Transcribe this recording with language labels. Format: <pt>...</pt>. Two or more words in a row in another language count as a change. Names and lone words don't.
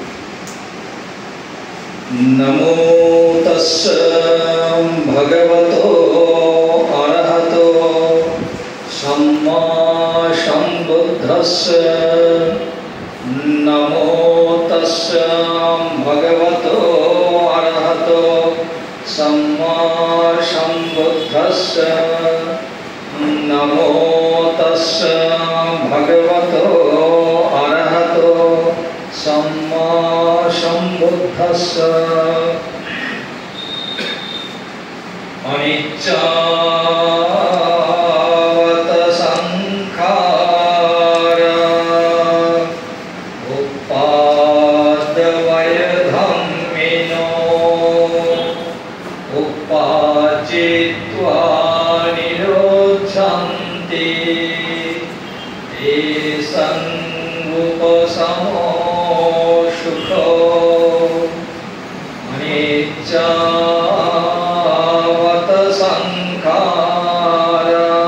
<pi>নমো তস্য ভগবতো অরহতো সম্মা সম্বুদ্ধস্য। নমো তস্য ভগবতো অরহতো সম্মা সম্বুদ্ধস্য। নমো তস্য भगवतो अरहतो सम्मा सम्बुद्धस्स अनिच्चावत संखारा उपाद्वय धम्मिनो उपाचित्वा निरोधन्ति तेषां उपशमो सुखो अनिच्चावत संखारा</pi>